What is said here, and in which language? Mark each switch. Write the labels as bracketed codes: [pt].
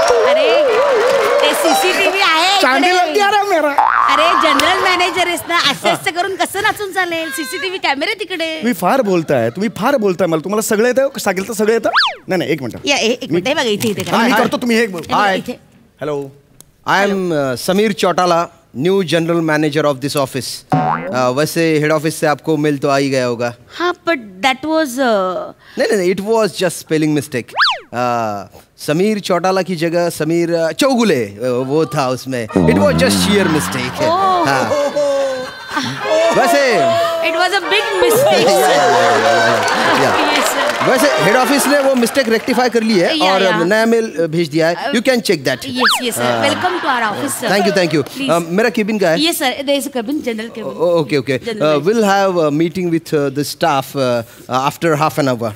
[mr] अरे ते CCTV आहे चांदी इकडे. [hi] लग्या रे मेरा. [mr] अरे जनरल मॅनेजर आहेस ना. असं करून कसं नाचून चालेल. CCTV कॅमेरे तिकडे. तुम्ही फार बोलताय. मला तुम्हाला सगळं येतं. सांगितलं सगळं येतं. नाही एक मिनिट. या एक मिनिट. हे बघा इथे मी करतो. तुम्ही हे इथे. Hello. [en] I am Sameer Chautala, new general manager of this office. [hi] वैसे हेड ऑफिस से आपको मेल तो आ ही गया होगा. [en] हाँ but that was [hi] नहीं, [en] It was just spelling mistake. [hi] Sameer Chautala की जगह समीर चौगुले वो था उसमें. [en] It was just sheer mistake. [hi] वैसे [en] It was a big mistake. [hi] वैसे हेड ऑफिस ने वो मिस्टेक रेक्टिफाई कर ली है और नया मेल भेज दिया है. [en] You can check that. Yes sir, welcome to our office sir. [hi] Thank you. मेरा केबिन का है. [en] Yes sir, there is a cabin, general cabin. Okay. We'll have a meeting with the staff after half an hour.